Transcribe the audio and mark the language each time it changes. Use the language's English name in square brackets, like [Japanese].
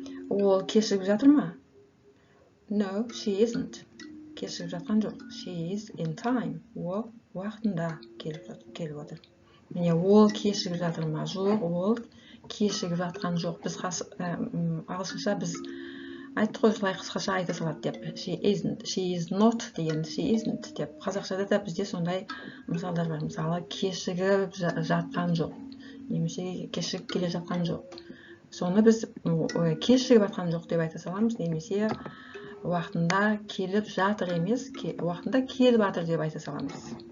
[Kazakh] Ол кешігіп жатыр ма? [English] No, she isn't. [Kazakh] Кешігіп жатқан жоқ. [English] She is in time. [Kazakh] Ол уақытында келіп отыр. Міне ол кешігіп жатыр ма? Жоқ, ол кешігіп жатқан жоқ. Біз ағылшынша біз айттық қой осылай қысқаша айта салады деп. [English] She isn't, she is not деген, she isn't деп. [Kazakh] Қазақшада да бізде сондай мысалдар бар. Мысалы, кешігіп жатқан жоқ. Немесе кешігіп келе жатқан жоқ. Соны біз кешігіп жатқан жоқ деп айта саламыз. Немесе уақытында келіп жатыр емес, уақытында келіп жатыр деп айта саламыз.